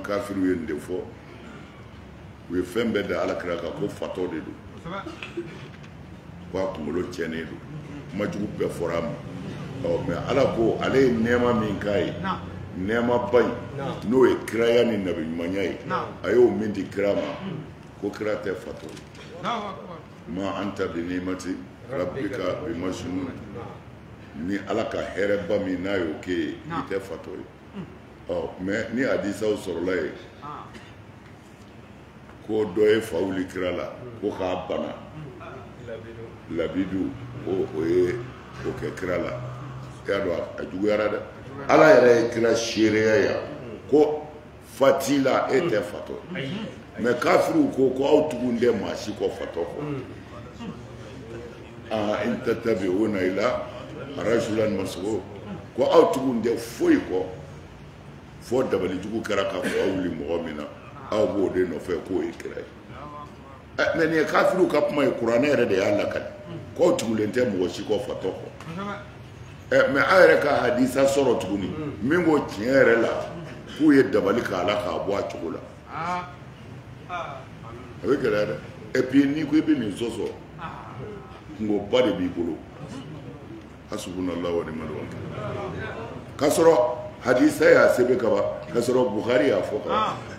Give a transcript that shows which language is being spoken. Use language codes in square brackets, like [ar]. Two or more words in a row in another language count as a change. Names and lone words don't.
[bm] kafiriw ye nin de fɔ u ye fɛn bɛɛ da alakira kan ko fatɔ de don ko a kunkolo tiɲɛnen don kumajugu bɛɛ fɔra a ma mais ala ko ale ye nɛɛma min k'a ye nɛɛmaba in n'o ye kiraya ni nabiɲumanya ye a y'o min di kira ma ko kira tɛ fatɔ ye [ar] ما أنت بنعمة ربك بمجنون [bm] ni ala ka hɛrɛba min n'a y'o kɛ ye i tɛ fatɔ ye mais ni hadisaw sɔrɔla ye ko dɔ ye fa wuli kira la ko k'a bana labidu o ye o kɛ kira la i y'a dɔn a juguyara dɛ ala yɛrɛ ye kira seereya yan ko fati la e tɛ fatɔ mais kafiriw ko aw tugun tɛ maa si kɔ fatɔ kɔ [ar] إن تتبعون إلا رجلا مسعود [bm] ko aw tugun tɛ foyi kɔ fo dabalijugu kɛra k'a fɔ aw wuli mɔgɔ min na aw b'o de nɔfɛ k'o ye kira ye mais nin ye kafiriw ka kuma ye kuranɛ yɛrɛ de y'a lakali k'aw tugulen tɛ mɔgɔ si kɔ fatɔ kɔ mais a yɛrɛ ka hadisa sɔrɔ tuguni min b'o tiɲɛ yɛrɛ la k'u ye dabali k'a la k'a bɔ a cogo la a bɛ gɛlɛya dɛ [fr] et puis [bm] n'i ko i bɛ nin sɔsɔ kungoba de b'i bolo [ar] حسبنا الله ونعم الوكيل [bm] k'a sɔrɔ hadisa y'a sɛbɛn ka ban k'a sɔrɔ Bukhari y'a fɔ ka ban